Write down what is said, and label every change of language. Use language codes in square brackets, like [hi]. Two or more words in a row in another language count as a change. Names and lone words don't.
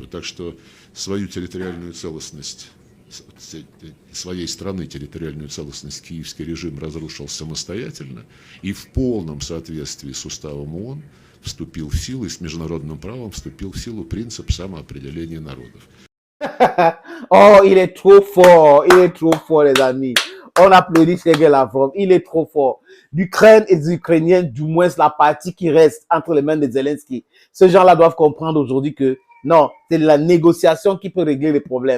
[ru] Так что свою территориальную целостность своей страны, территориальную целостность киевский режим разрушил самостоятельно и в полном соответствии с уставом ООН вступил в силу и с международным правом вступил в силу принцип самоопределения народов. [fr] Oh, il est trop fort, les amis. On applaudit Sergei Lavrov, il est trop fort. L'Ukraine et les Ukrainiens, du moins la partie qui reste entre les mains de Zelensky, ces gens-là doivent comprendre aujourd'hui que non, c'est la négociation qui peut régler les problèmes.